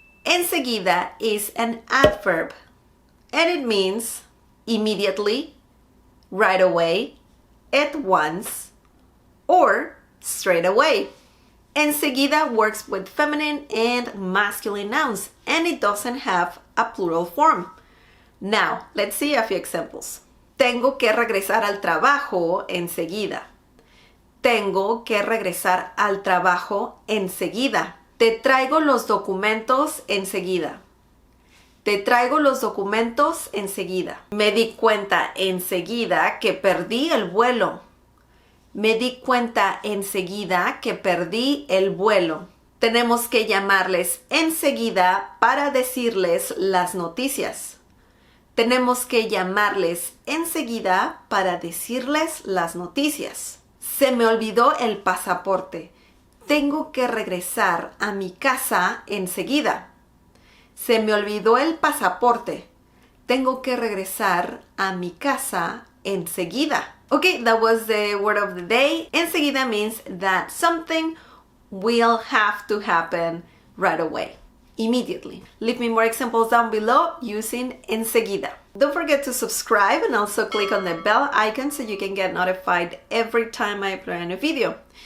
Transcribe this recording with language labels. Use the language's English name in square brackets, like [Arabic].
[English] Enseguida is an adverb and it means immediately, right away, at once, or straight away. Enseguida works with feminine and masculine nouns and it doesn't have a plural form. Now, let's see a few examples. [Spanish] Tengo que regresar al trabajo enseguida. Tengo que regresar al trabajo enseguida. Te traigo los documentos enseguida. Te traigo los documentos enseguida. Me di cuenta enseguida que perdí el vuelo. Me di cuenta enseguida que perdí el vuelo. Tenemos que llamarles enseguida para decirles las noticias. Tenemos que llamarles enseguida para decirles las noticias. Se me olvidó el pasaporte. Tengo que regresar a mi casa enseguida. Se me olvidó el pasaporte. Tengo que regresar a mi casa enseguida. [English] Okay, that was the word of the day. Enseguida means that something will have to happen right away, immediately. Leave me more examples down below using enseguida. Don't forget to subscribe and also click on the bell icon so you can get notified every time I upload a new video.